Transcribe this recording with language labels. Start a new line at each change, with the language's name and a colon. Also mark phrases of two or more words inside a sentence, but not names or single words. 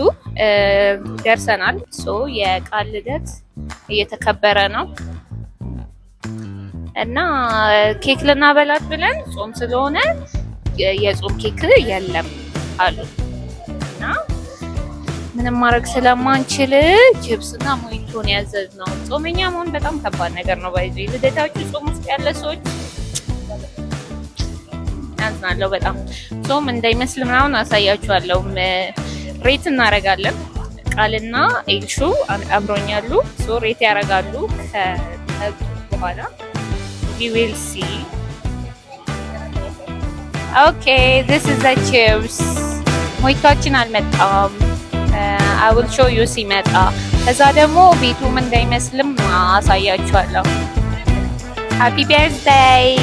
Amharic: ደርሰናል። ሶ የቃል ልደት እየተከበረ ነው እና ኬክ ልናበላት ብለን ጾም ስለሆነ የጾም ኬክ የለም አሉ እና ምንም ማድረግ ስለማንችል ቺፕስና ሞይቶን ያዘዝነው። ጾመኛ መሆን በጣም ከባድ ነገር ነው። ባይዚ ልደታችሁ ጾም ውስጥ ያለ ሰዎች ያዝናለሁ በጣም። ጾም እንዳይመስል ምናምን አሳያችኋለሁ። ሬት እናደርጋለን። ቃልና ኤልሹ አብሮኛሉ። ሶ ሬት ያደርጋሉ። ከጠጡ በኋላ
English: we will see. Okay, this is the chips.
Amharic: ሞይቷችን አልመጣም።
English: I will show you
Amharic: ሲመጣ። ከዛ ደግሞ ቤቱም እንዳይመስልም አሳያችኋለሁ።
English: Happy birthday.